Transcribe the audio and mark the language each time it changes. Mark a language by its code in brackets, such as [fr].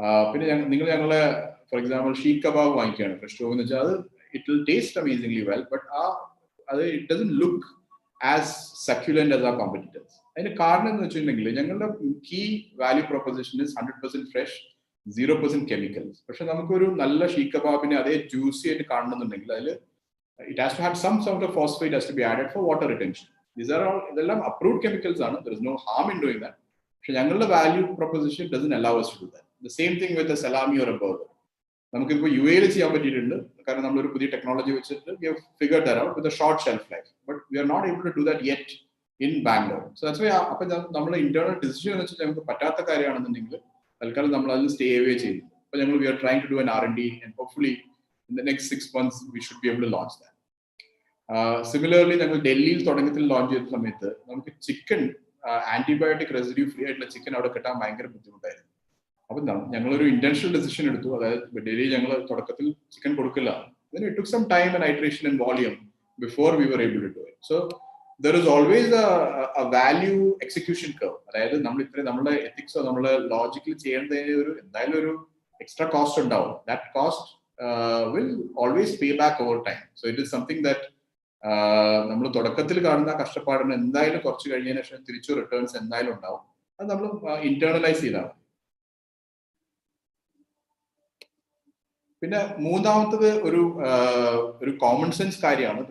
[ml] പിന്നെ നിങ്ങൾ ഞങ്ങളെ for example seekh kebab വാങ്ങിക്കുകയാണ് fresh stove എന്ന് വെച്ചാൽ, അത് [en] it will taste amazingly well, but [ml] അത് [en] It doesn't look as succulent as ആ competitors. [ml] അതിന്റെ കാരണം എന്ന് വെച്ചിട്ടുണ്ടെങ്കിൽ, ഞങ്ങളുടെ key value proposition is 100% fresh, 0% chemicals. പക്ഷെ നമുക്കൊരു നല്ല ഷീഖ് കബാബിനെ അതേ ജ്യൂസി ആയിട്ട് കാണണമെന്നുണ്ടെങ്കിൽ അതിൽ [en] it has to have some sort of phosphate has to be added for water retention. These are all ഇതെല്ലാം approved chemicals ആണ്. There is no harm in doing that. [ml] പക്ഷെ ഞങ്ങളുടെ value proposition [en] doesn't allow us to do that. The same thing with a salami or a burger. [ml] നമുക്കിപ്പോൾ UAE ചെയ്യാൻ പറ്റിയിട്ടുണ്ട്, കാരണം നമ്മളൊരു പുതിയ ടെക്നോളജി വെച്ചിട്ട് [en] we have figured that out with a short shelf life, but we are not able to do that yet in Bangalore. So that's why [ml] അപ്പൊ നമ്മുടെ internal decision എന്ന് വെച്ചാൽ നമുക്ക് പറ്റാത്ത കാര്യമാണെന്നുണ്ടെങ്കിൽ തൽക്കാലം നമ്മൾ അതിൽ സ്റ്റേ അവേ ചെയ്യുന്നു. അപ്പൊ ഞങ്ങൾ [en] we are trying to do an R&D and hopefully in the next 6 months we should be able to launch that. [ml] Similarly, ഞങ്ങൾ ഡൽഹിയിൽ തുടക്കത്തിൽ ലോഞ്ച് ചെയ്ത സമയത്ത് നമുക്ക് ചിക്കൻ ആന്റിബയോട്ടിക് റെസിഡ്യൂ ഫ്രീ ആയിട്ടുള്ള ചിക്കൻ അവിടെ കിട്ടാൻ ഭയങ്കര ബുദ്ധിമുട്ടായിരുന്നു. അപ്പൊ ഞങ്ങളൊരു ഇന്റൻഷണൽ ഡിസിഷൻ എടുത്തു. അതായത് ഡൽഹിയിൽ ഞങ്ങൾ തുടക്കത്തിൽ ചിക്കൻ കൊടുക്കില്ല. [en] Then it took some time and iteration and volume before we were able to do it. So there is always a value execution curve. [ml] അതായത് നമ്മൾ ഇത്രയും നമ്മുടെ എത്തിക്സോ നമ്മളെ ലോജിക്കൽ ചെയ്യേണ്ടതിന് എന്തായാലും ഒരു എക്സ്ട്രാ കോസ്റ്റ് ഉണ്ടാവും. [en] That cost will always pay back over time. So it is something that [ml] നമ്മൾ തുടക്കത്തിൽ കാണുന്ന കഷ്ടപ്പാടിന് എന്തായാലും കുറച്ച് കഴിഞ്ഞതിന് ശേഷം തിരിച്ചു റിട്ടേൺസ് എന്തായാലും ഉണ്ടാവും. അത് നമ്മൾ ഇന്റേണലൈസ് ചെയ്താണ്. പിന്നെ മൂന്നാമത്തത് ഒരു കോമൺ സെൻസ് കാര്യമാണ്.